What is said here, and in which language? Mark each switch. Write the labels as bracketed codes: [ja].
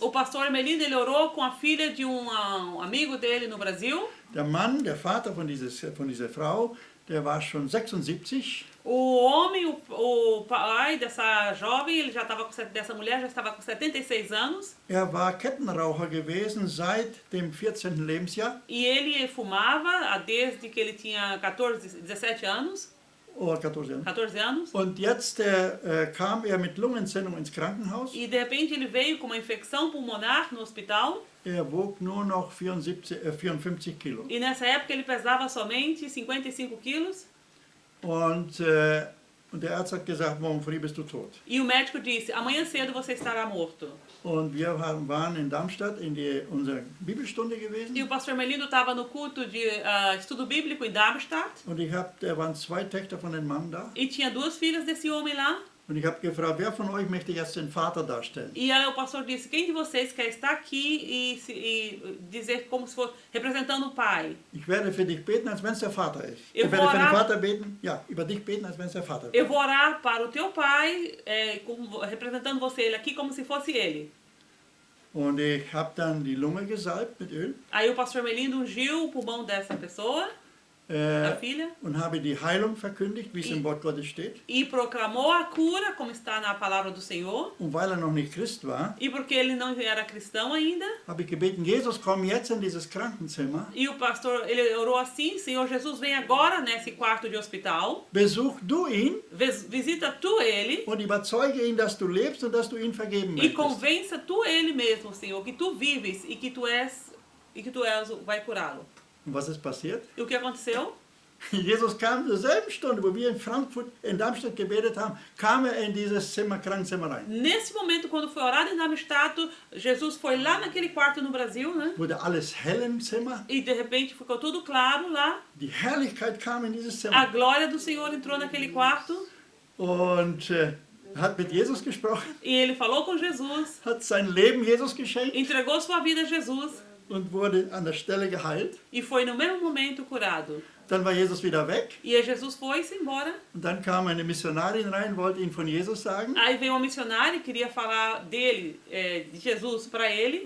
[pt] O pastor Ermelindo, ele orou com a filha de um amigo dele no Brasil. [de] Der Mann, der Vater von dieser Frau, der war schon 76. [pt] O homem, o pai dessa jovem, ele já estava dessa mulher já estava com 76 anos. [de] Er war Kettenraucher gewesen seit dem 14. Lebensjahr. [pt] E ele fumava desde que ele tinha 17 anos. [de] Oder 14 Jahre. [pt] 14 anos. [de] Und jetzt kam er mit Lungenentzündung ins Krankenhaus. [pt] E de repente ele veio com uma infecção pulmonar no hospital. [de] Er wog nur noch 54 Kilo. [pt] E nessa época ele pesava somente 55 quilos. [de] Und der Arzt hat gesagt, morgen früh bist du tot. [pt] E o médico disse, amanhã cedo você estará morto. [de] Und wir waren in Darmstadt in unserer Bibelstunde gewesen. [pt] E o pastor Melindo estava no culto de estudo bíblico em Darmstadt. [de] Und da waren 2 Töchter von dem Mann da. [pt] E tinha 2 filhas desse homem lá. [de] Und ich habe gefragt, wer von euch möchte jetzt den Vater darstellen? [pt] E aí o pastor disse, quem de vocês quer estar aqui e dizer como se fosse representando o pai? [de] Ich werde für dich beten, als wenn es der Vater ist. Ich Ich werde für den [pt] orar- [de] Vater beten, ja, über dich beten, als wenn es der Vater ist. [pt] Eu vou orar para o teu pai, representando você ele aqui como se fosse ele. [de] Und ich habe dann die Lunge gesalbt mit Öl [pt] Aí o pastor Melindo ungiu o pulmão dessa pessoa, da filha, [de] und habe die Heilung verkündigt, wie es im Wort Gottes steht. [pt] e proclamou a cura, como está na palavra do Senhor. [de] Und weil er noch nicht Christ war, [pt] E porque ele não era cristão ainda, [de] habe ich gebeten, Jesus, komm jetzt in dieses Krankenzimmer, [pt] e o pastor, ele orou assim, Senhor Jesus, vem agora nesse quarto de hospital, [de] besuch du ihn [pt] visita tu ele, [de] und überzeuge ihn, dass du lebst und dass du ihn vergeben [pt] e [de] möchtest. [pt] convença tu ele mesmo, Senhor, que tu vives e que tu és vai curá-lo. [de] Und was ist passiert? [pt] E o que aconteceu? [de] Jesus kam zur selben Stunde, wo wir in Darmstadt gebetet haben, kam er in dieses Krankenzimmer rein. [pt] Nesse momento, quando foi orado em Darmstadt, Jesus foi lá naquele quarto no Brasil, né? [de] Wurde alles hell im Zimmer. [pt] E de repente ficou tudo claro lá. [de] Die Herrlichkeit kam in dieses [pt] A [de] Zimmer. [pt] glória do Senhor entrou naquele quarto [de] Und hat mit Jesus gesprochen, [pt] e ele falou com Jesus, [de] hat sein Leben Jesus geschenkt [pt] entregou sua vida a Jesus [de] und wurde an der Stelle geheilt. [pt] e foi no mesmo momento curado. [de] Dann war Jesus wieder weg [pt] E aí Jesus foi-se embora. [de] und dann kam eine Missionarin rein, wollte ihm von Jesus sagen. [pt] Aí veio uma missionária e queria falar dele, de Jesus para ele.